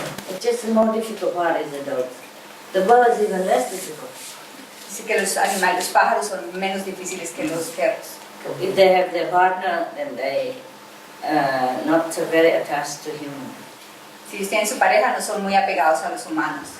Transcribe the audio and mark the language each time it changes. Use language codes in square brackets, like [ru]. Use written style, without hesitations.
[en] It's just the more difficult part is the dogs. The birds even less difficult. [es] Así que los animales, los pájaros son menos difíciles que los perros. [en] If they have their partner, then they not very attached to humans. [es] Si tienen su pareja, no son muy apegados a los humanos.